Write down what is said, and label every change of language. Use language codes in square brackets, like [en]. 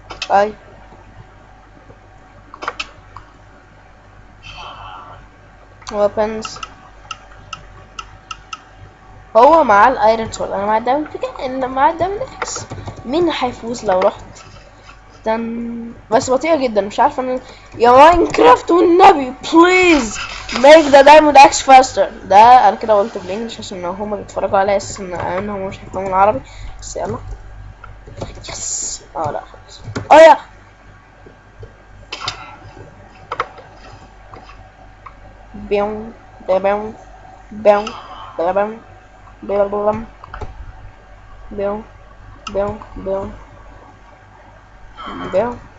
[ar] اي weapons. هو معاه الايرون سول، انا معاه الدايموند بيك، ان معاه الدايموند اكس. مين هيفوز لو رحت؟ بس بطيئة جدا، مش عارفة انا. يا ماينكرافت والنبي بليز [en] make the diamond axe faster. [ar] ده انا كده قلت بالانجلش عشان هما بيتفرجوا عليا اساسا ان هما مش هيفهموا العربي. بس يلا. يس. لا خلاص. يا بيون بيون بيون بيون بيون بيون بيون بيون بيون.